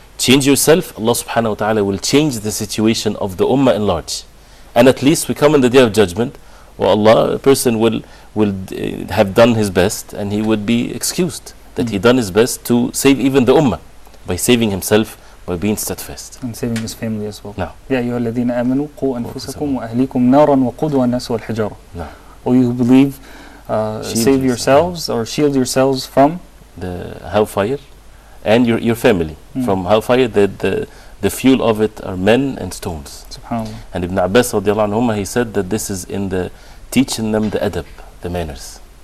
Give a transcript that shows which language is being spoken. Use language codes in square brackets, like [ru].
[en] Change yourself, Allah subhanahu wa ta'ala will change the situation of the Ummah in large. And at least we come in the Day of Judgment, Allah, a person will have done his best, and he would be excused that he done his best to save even the Ummah by saving himself, by being steadfast. And saving his family as well. No. [ar] يا أيها الذين آمنوا قوا أنفسكم وأهليكم نارا وقودها الناس والحجارة. [en] No. O you who believe, save yourselves or shield yourselves from the hellfire and your family from hellfire. The fuel of it are men and stones. SubhanAllah. And Ibn Abbas radiallahu anhuma, he said that this is in the teaching them the adab, the manners.